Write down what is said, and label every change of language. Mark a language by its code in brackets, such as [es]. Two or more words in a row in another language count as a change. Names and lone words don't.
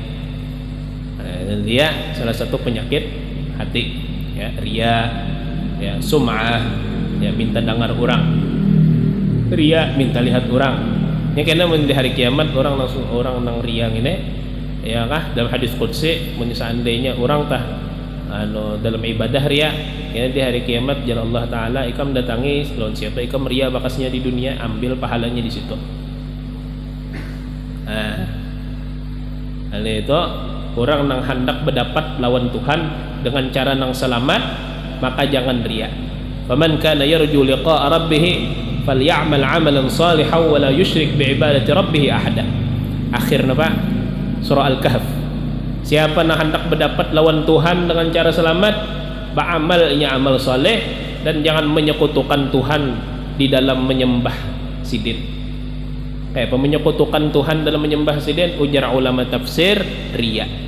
[id] Dia salah satu penyakit hati, ya, riya, ya, sum'ah, ya, minta dengar orang, riya, minta lihat orang. [bjn] Yang kena di hari kiamat orang nang riya ini, ya kah, dalam hadis qudsi, seandainya orang tah dalam ibadah riya, ya, di hari kiamat jalan Allah Ta'ala ikam datangi lawan siapa ikam riya bakasnya di dunia, ambil pahalanya di situ. Itu orang nang hendak berdapat lawan Tuhan dengan cara nang selamat, maka jangan riya. [ar] فمن كان يرجو لقاء ربه فليعمل عملا صالحا ولا يشرك بعبادة ربه أحدا. [bjn] Akhirnya Pak, surah Al-Kahf. Siapa yang hendak berdapat lawan Tuhan dengan cara selamat, beramalnya amal soleh dan jangan menyekutukan Tuhan di dalam menyembah sidin. Kayak menyekutukan Tuhan dalam menyembah sidin, ujar ulama tafsir, riya.